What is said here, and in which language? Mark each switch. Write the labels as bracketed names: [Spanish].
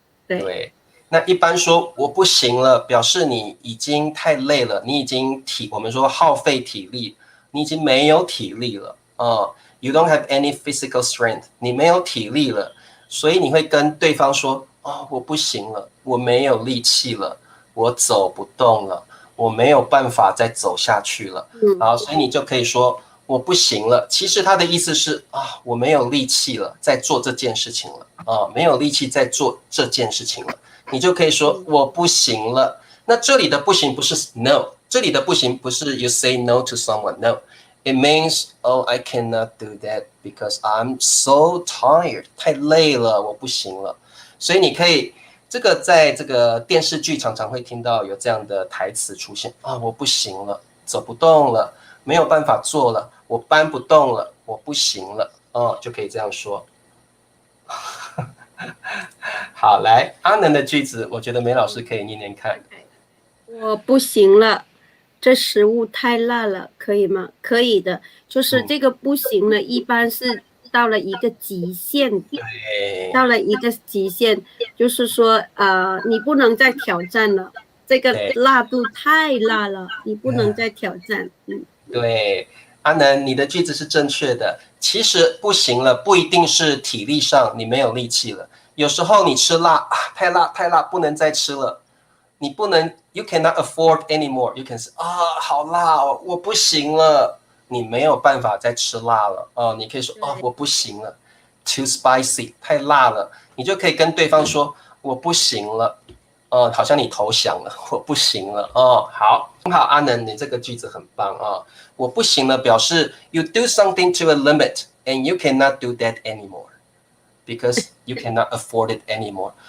[Chinese] 对，那一般说我不行了，表示你已经太累了，你已经我们说耗费体力，你已经没有体力了 [English] You don't have any physical strength， [Chinese] 你没有体力了，所以你会跟对方说我不行了，我没有力气了，我走不动了，我没有办法再走下去了。好，所以你就可以说我不行了。其实他的意思是我没有力气了，在做这件事情了没有力气在做这件事情了。你就可以说我不行了。那这里的不行不是 [English] no， [Chinese] 这里的不行不是 [English] you say no to someone， no。It means, I cannot do that because I'm so tired. [Chinese] 太累了，我不行了。所以你可以，这个在这个电视剧常常会听到有这样的台词出现我不行了，走不动了，没有办法做了，我搬不动了，我不行了就可以这样说。好，来阿能的句子，我觉得梅老师可以念念看。我不行了。这食物太辣了，可以吗？可以的，就是这个不行了，一般是到了一个极限，到了一个极限，就是说你不能再挑战了，这个辣度太辣了，你不能再挑战。对，阿能，你的句子是正确的。其实不行了，不一定是体力上你没有力气了，有时候你吃辣太辣，不能再吃了。你不能 [English] ，you cannot afford anymore. You can say [Chinese] 好辣我不行了，你没有办法再吃辣了你可以说我不行了 ， [English] too spicy [Chinese] 太辣了，你就可以跟对方说我不行了好像你投降了，我不行了好，很好，阿能，你这个句子很棒我不行了表示 [English] you do something to a limit and you cannot do that anymore。 Because you cannot afford it anymore.